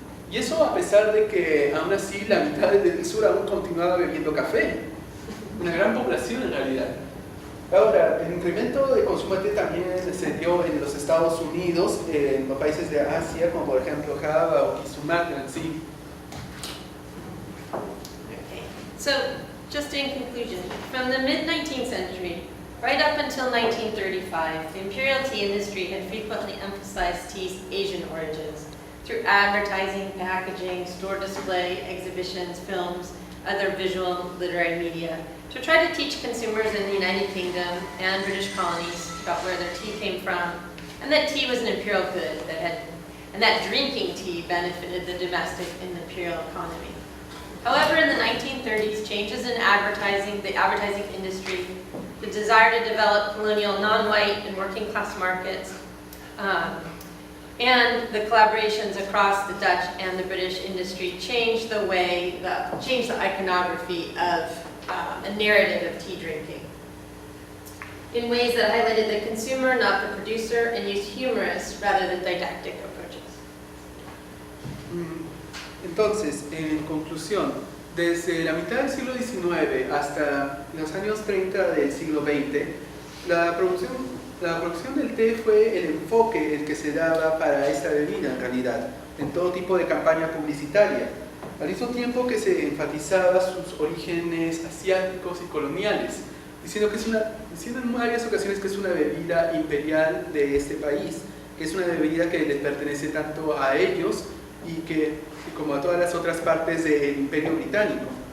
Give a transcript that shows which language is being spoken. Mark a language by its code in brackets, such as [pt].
[es] Y eso a pesar de que aún así la mitad del sur aún continuaba bebiendo café. Una gran población en realidad. Ahora, el incremento de consumo de té también se dio en los Estados Unidos, en los países de Asia, como por ejemplo Java o Sumatra, ¿sí? Okay. [en] So, just in conclusion, from the mid-19th century, right up until 1935, the imperial tea industry had frequently emphasized tea's Asian origins through advertising, packaging, store display, exhibitions, films, other visual literary media, to try to teach consumers in the United Kingdom and British colonies about where their tea came from, and that tea was an imperial good and that drinking tea benefited the domestic and imperial economy. However, in the 1930s, changes in advertising, the advertising industry, the desire to develop colonial non-white and working class markets, and the collaborations across the Dutch and the British industry changed the iconography of a narrative of tea drinking in ways that highlighted the consumer, not the producer, and used humorous rather than didactic approaches. [es] Entonces, en conclusión, desde la mitad del siglo XIX hasta los años 30 del siglo XX, la La producción del té fue el enfoque el que se daba para esta bebida en realidad, en todo tipo de campaña publicitaria, al mismo tiempo que se enfatizaba sus orígenes asiáticos y coloniales, diciendo en varias ocasiones que es una bebida imperial de este país, que es una bebida que les pertenece tanto a ellos como a todas las otras partes del Imperio Británico.